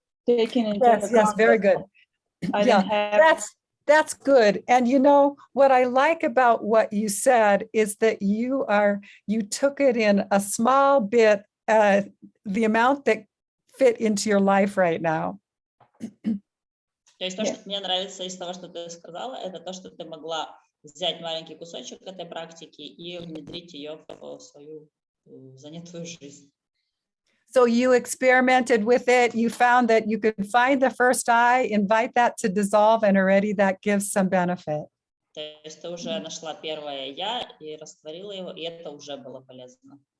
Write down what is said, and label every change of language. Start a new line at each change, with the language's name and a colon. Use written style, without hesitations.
English: Taking into account. Yes, very good. That's good. And you know, what I like about what you said is that you took it in a small bit, the amount that fit into your life right now.
Russian: То есть то, что мне нравится из того, что ты сказала, это то, что ты могла взять маленький кусочек этой практики и внедрить ее в свою занятую жизнь.
English: So you experimented with it, you found that you could find the first I, invite that to dissolve, and already that gives some benefit.
Russian: То есть ты уже нашла первое я и растворила его, и это уже было полезно.